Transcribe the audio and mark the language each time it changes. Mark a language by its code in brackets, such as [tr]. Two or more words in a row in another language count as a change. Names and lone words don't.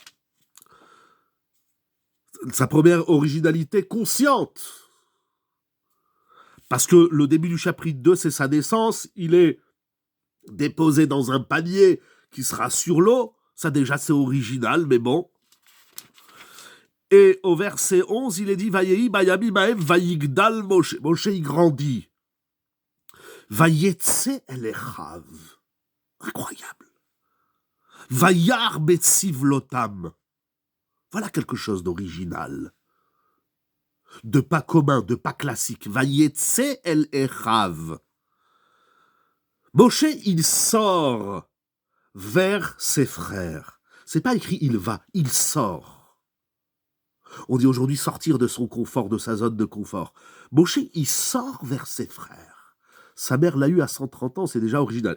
[fr] Sa première originalité consciente. Parce que le début du chapitre 2, c'est sa naissance. Il est déposé dans un panier qui sera sur l'eau. Ça déjà, c'est original, mais bon. Et au verset 11, il est dit « [he] ויהי בימים ההם ויגדל משה ». [fr] Moshe, il grandit. « [he] ויצא אל אחיו ». Incroyable. « וירא בסבלותם ». [fr] Voilà quelque chose d'original. De pas commun, de pas classique. « [he] ויצא אל אחיו ». [fr] Moshe, il sort vers ses frères. C'est pas écrit « il va », il sort. On dit aujourd'hui sortir de son confort, de sa zone de confort. Moshe, il sort vers ses frères. Sa mère l'a eu à 130 ans, c'est déjà original.